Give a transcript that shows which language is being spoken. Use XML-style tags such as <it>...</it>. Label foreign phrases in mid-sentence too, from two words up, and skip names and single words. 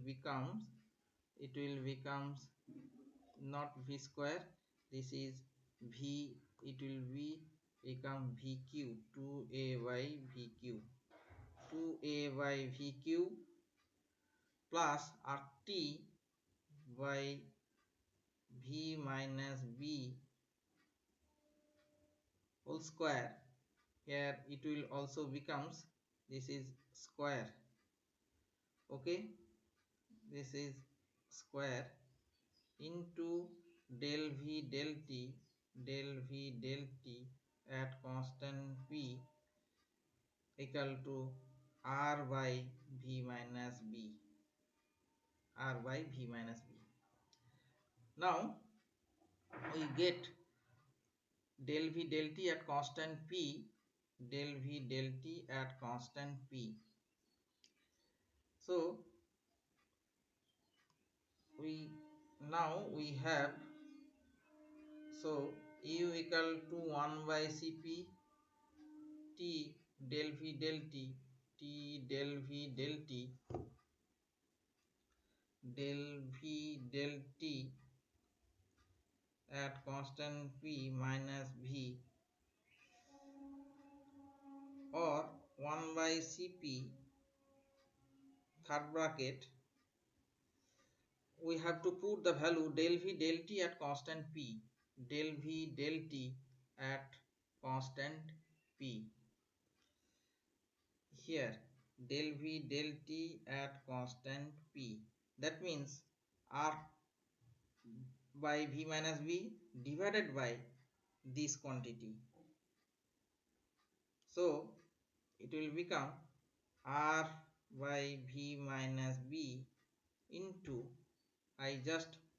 <en>becomes not v square, this is V, it will be become VQ, 2A by VQ, 2A by VQ plus RT by V minus B whole square. Here it will also becomes, this is square, okay, this is square into del V del T, del V del T at constant P equal to R by V minus B, R by V minus B. Now we get del V del T at constant P, del V del T at constant P. So we have, so U equal to 1 by Cp T del V del T, T del V del T, del V del T at constant P minus V, or 1 by Cp third bracket, we have to put the value del V del T at constant P, del V del T at constant P. Here del V del T at constant P, that means R by V minus V divided by this quantity. So it will become R by V minus B into, I just</en>